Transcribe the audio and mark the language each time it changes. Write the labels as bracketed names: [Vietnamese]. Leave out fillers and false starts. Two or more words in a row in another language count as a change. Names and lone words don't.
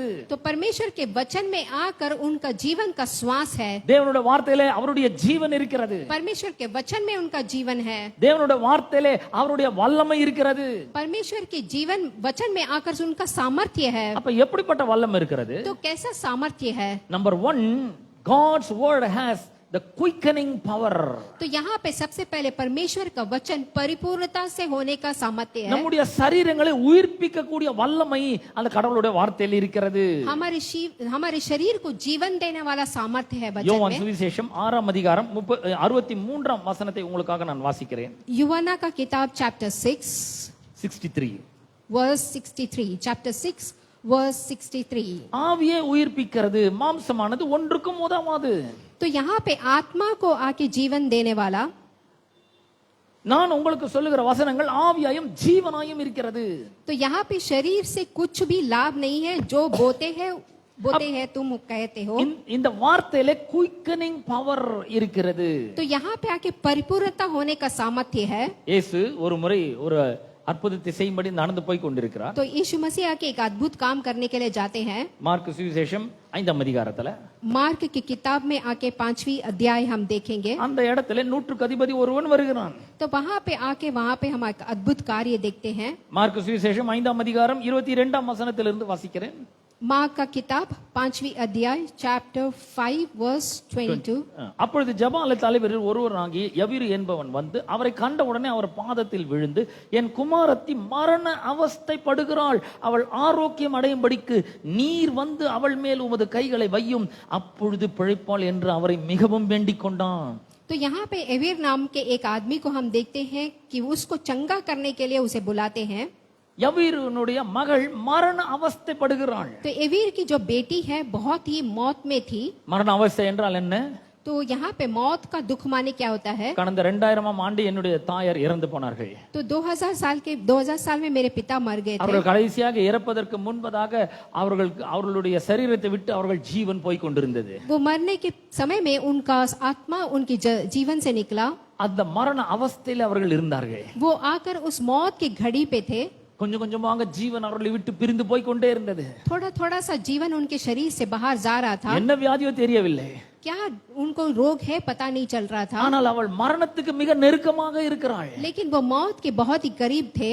[Hindi] तो परमेश्वर के वचन में आकर उनका जीवन का श्वास है। [Tamil] தேவனுடைய வார்த்தையிலே அவருடைய ஜீவன் இருக்கிறது. [Hindi] परमेश्वर के वचन में उनका जीवन है। [Tamil] தேவனுடைய வார்த்தையிலே அவருடைய வல்லமை இருக்கிறது. [Hindi] परमेश्वर के जीवन वचन में आकर उनका सामर्थ्य है। [Tamil] அப்ப எப்படிப்பட்ட வல்லமை இருக்கிறது? [Hindi] तो कैसा सामर्थ्य है? [English] நம்பர் 1, God's word has the quickening power. [Hindi] तो यहाँ पे सबसे पहले परमेश्वर का वचन परिपूर्णता से होने का सामर्थ्य है। [Tamil] நம்முடைய சரீரங்களை உயிர்ப்பிக்க கூடிய வல்லமை அந்த கடவுளுடைய வார்த்தையில் இருக்கிறது. [Hindi] हमारे शरीर को जीवन देने वाला सामर्थ्य है वचन [Tamil] யோவான் [Hindi] में। [Tamil] சுவிசேஷம் 6ஆம் அதிகாரம் 63ஆம் வசனத்தை உங்களுக்காக நான் வாசிக்கிறேன். [Hindi] यूहन्ना का किताब चैप्टर 6 63. [English] verse 63, chapter 6 verse 63. [Tamil] ஆவியே உயிர்ப்பிக்கிறது, மாம்சமானது ஒன்றுக்கும் உதவாது. [Hindi] तो यहाँ पे आत्मा को आके जीवन देने वाला, [Tamil] நான் உங்களுக்கு சொல்லுகிற வசனங்கள் ஆவியாயும் ஜீவனாயும் இருக்கிறது. [Hindi] तो यहाँ पे शरीर से कुछ भी लाभ नहीं है, जो बोते हैं तुम कहते हो। [Tamil] இந்த வார்த்தையிலே [English] quickening power [Tamil] இருக்கிறது. [Hindi] तो यहाँ पे आके परिपूर्णता होने का सामर्थ्य है। [Tamil] இயேசு ஒரு முறை ஒரு அற்புதத்தை செய்யும்படி நடந்து போய் கொண்டிருக்கிறார். [Hindi] तो यीशु मसीह आके एक अद्भुत काम करने के लिए जाते हैं। [Tamil] மார்க் சுவிசேஷம் 5ஆம் அதிகாரத்துல [Hindi] मार्क की किताब में आके 5वीं अध्याय हम देखेंगे। [Tamil] அந்த இடத்துல நூற்றுக்கு அதிபதி ஒருவன் வருகிறான். [Hindi] तो वहां पे आके वहां पे हम एक अद्भुत कार्य देखते हैं। [Tamil] மார்க் சுவிசேஷம் 5ஆம் அதிகாரம் 22ஆம் வசனத்திலிருந்து வாசிக்கிறேன். [Hindi] मार्क का किताब 5वीं अध्याय [English] chapter 5 verse 22. [Tamil] அப்பொழுது ஜெபாலய தலைவரில் ஒருவராகி யவீரு என்பவன் வந்து அவரை கண்ட உடனே அவர் பாதத்தில் விழுந்து, என் குமாரத்தி மரண அவஸ்தைப்படுகிறாள், அவள் ஆரோக்கியம் அடையும்படிக்கு நீர் வந்து அவள் மேல் உமது கைகளை வையும், அப்பொழுது பிழைப்பாள் என்று அவரை மிகவும் வேண்டிக் கொண்டான். [Hindi] तो यहाँ पे एवीर नाम के एक आदमी को हम देखते हैं कि उसको चंगा करने के लिए उसे बुलाते हैं। [Tamil] யவீருனுடைய மகள் மரண அவஸ்தைப்படுகிறாள். [Hindi] तो एवीर की जो बेटी है बहुत ही मौत में थी। [Tamil] மரண அவஸ்தை என்றால் என்ன? [Hindi] तो यहाँ पे मौत का दुख माने क्या होता है? [Tamil] கடந்த 2000ஆம் ஆண்டு என்னுடைய தாயார் இறந்து போனார்கள். [Hindi] तो 2000 साल में मेरे पिता मर गए थे। [Tamil] அவர்கள் கடைசியாக இறப்பதற்கு முன்பதாக அவர்களுடைய சரீரத்தை விட்டு அவர்கள் ஜீவன் போய் கொண்டிருந்தது. [Hindi] वो मरने के समय में उनका आत्मा उनकी जीवन से निकला। [Tamil] அந்த மரண அவஸ்தையில் அவர்கள் இருந்தார்கள். [Hindi] वो आकर उस मौत की घड़ी पे थे। [Tamil] கொஞ்சம் கொஞ்சமாக ஜீவன் அவர்களை விட்டு பிரிந்து போய் கொண்டே இருந்தது. [Hindi] थोड़ा थोड़ा सा जीवन उनके शरीर से बाहर जा रहा था। [Tamil] என்ன வியாதியோ தெரியவில்லை. [Hindi] क्या उनको रोग है पता नहीं चल रहा था। [Tamil] ஆனால் அவள் மரணத்துக்கு மிக நெருக்கமாக இருக்கிறாள். [Hindi] लेकिन वो मौत के बहुत ही करीब थे।